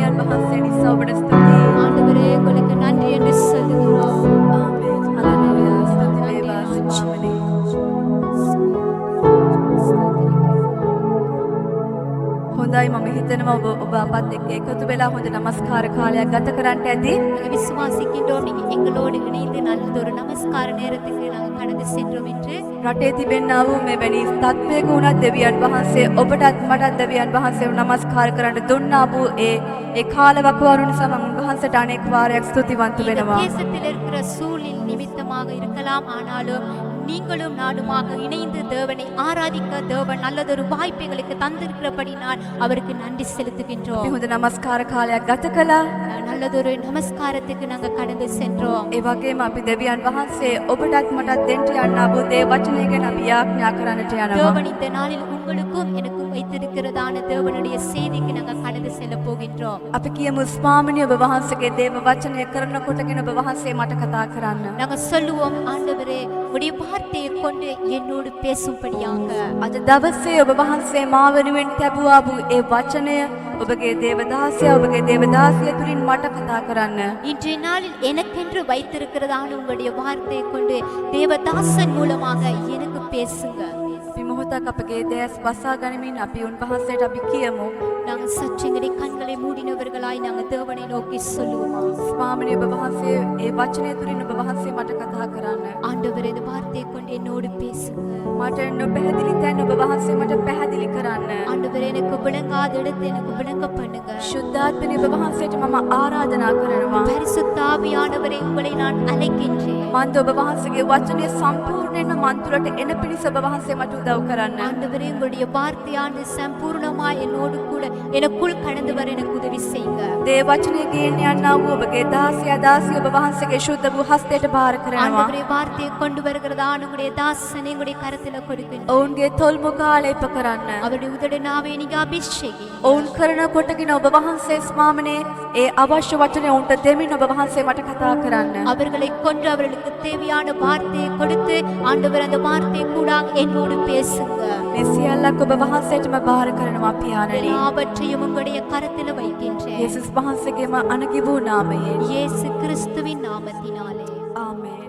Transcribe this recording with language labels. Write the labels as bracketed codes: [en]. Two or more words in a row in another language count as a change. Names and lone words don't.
[ta] ஆண்டவரே உங்களுக்கு நன்றி என்று சொல்லுகிறோம். [si] හොඳයි මම හිතනවා ඔබ අපත් එක්ක එකතු වෙලා හොඳ නමස්කාර කාලයක් ගත කරන්න ඇති. [ta] நாங்கள் விசுவாசிக்கின்றோம் நீங்க எங்களோடு இணைந்து நல்லதொரு நமஸ்கார நேரத்துக்கு நாங்கள் கடந்து சென்றோம் என்று. [si] රටේ තිබෙන්නා වූ මෙවැනි තත්ත්වයක වුණත් දෙවියන් වහන්සේ ඔබටත් මටත් දෙවියන් වහන්සේව නමස්කාර කරන්න දුන්නා වූ ඒ කාලවකවාරු නිසා මම උන්වහන්සේට අනෙක් වාරයක් ස්තුතිවන්ත [ta] இந்த [si] වෙනවා. [ta] தேசத்தில் இருக்கிற சூழல் நிமித்தமாக இருக்கலாம், ஆனாலும் நீங்களும் நானுமாக இணைந்து தேவனை ஆராதிக்க தேவன் நல்லதொரு வாய்ப்புகளுக்கு தந்திருக்கிறபடினால் அவருக்கு நன்றி [si] අපි [ta] செலுத்துகின்றோம். [si] හොඳ නමස්කාර කාලයක් ගත කළා. [ta] நல்லதொரு நமஸ்காரத்துக்கு நாங்கள் கடந்து சென்றோம். [si] ඒ වගේම අපි දෙවියන් වහන්සේ ඔබටත් මටත් දෙන්න යන්නා වූ දේ වචනය ගැන අපි යාඥා කරන්නට යනවා. [ta] தேவன் இந்த நாளில் உங்களுக்கும் எனக்கும் வைத்திருக்கிறதான தேவனுடைய செய்திக்கு நாங்கள் கடந்து செல்ல போகின்றோம். [si] අපි කියමු ස්වාමිනිය ඔබ වහන්සේගේ දේව වචනය කරනකොටගෙන ඔබ වහන්සේ මට කතා කරන්න. [ta] நாங்கள் சொல்லுவோம், ஆண்டவரே உடைய வார்த்தையை கொண்டு என்னோடு பேசும்படியாக. [si] අද දවසේ ඔබ වහන්සේ මා වෙනුවෙන් තැබුවා වූ ඒ වචනය ඔබගේ දේවදාසයා ඔබගේ දේවදාසිය තුලින් මට කතා කරන්න. [ta] இன்றைய நாளில் எனக்கென்று வைத்திருக்கிறதான உங்களுடைய வார்த்தையை கொண்டு தேவதாசன் மூலமாக எனக்கு பேசுங்க. [si] අපි මොහොතක් අපගේ දැස් වසා ගනිමින් අපි උන්වහන්සේට අපි කියමු. [ta] நாங்கள் சற்றெங்களுடைய கண்களை மூடினவர்களாய் நாங்கள் தேவனை நோக்கி சொல்லுவோமா. [si] ස්වාමිනිය ඔබ වහන්සේ ඒ වචනය තුලින් ඔබ වහන්සේ මට කතා කරන්න. [ta] ஆண்டவரே இந்த வார்த்தையை கொண்டு என்னோடு பேசுங்க. [si] මට නොපැහැදිලි තැන් ඔබ වහන්සේ මට පැහැදිලි කරන්න. [ta] ஆண்டவரே எனக்கு விளங்காத இடத்தை எனக்கு விளங்க பண்ணுங்க. [si] ශුද්ධාත්මනි ඔබ වහන්සේට මම ආරාධනා කරනවා. [ta] பரிசுத்த ஆவியானவரே உங்களை நான் அழைக்கின்றேன். [si] මන්ද ඔබ වහන්සේගේ වචනය සම්පූර්ණයෙන්ම මන් තුළට එන පිණිස ඔබ වහන්සේ මට උදව් කරන්න. [ta] ஆண்டவரே உங்களுடைய வார்த்தையானது சம்பூர்ணமாய் என்னோடு கூட எனக்குள் கடந்து வர எனக்கு உதவி செய்யுங்க. [si] දේ වචනය ගෙන්න යන්නා වූ ඔබගේ දාසියා දාසිය ඔබ වහන්සේගේ ශුද්ධ වූ හස්තයට භාර කරනවා. [ta] ஆண்டவரே, வார்த்தையை கொண்டு வருகிறதான உங்களுடைய தாசனை உங்களுடைய கரத்துல கொடுக்கின்றேன். [si] ඔවුන්ගේ තොල් මුගාලේප කරන්න. [ta] அவருடைய உதடு நாவே நீங்க அபிஷேகி. [si] ඔවුන් කරන කොටගෙන ඔබ වහන්සේ ස්වාමනේ ඒ අවශ්‍ය වචනය ඔවුන්ට දෙමින් ඔබ වහන්සේ මට කතා කරන්න. [ta] அவர்களை கொன்று அவர்களுக்கு தேவையான வார்த்தையை கொடுத்து ஆண்டவர் அந்த வார்த்தை கூட என்னோடு பேசுங்க. [si] මේ සියල්ලක් ඔබ වහන්සේටම භාර කරනවා පියාණනි. [ta] எல்லாவற்றையும் உங்களுடைய கரத்துல வைக்கின்றேன். [si] යේසුස් වහන්සේගේම අනගිවූ නාමයෙන්. [ta] இயேசு கிறிஸ்துவின் நாமத்தினாலே [si] ආමේන්.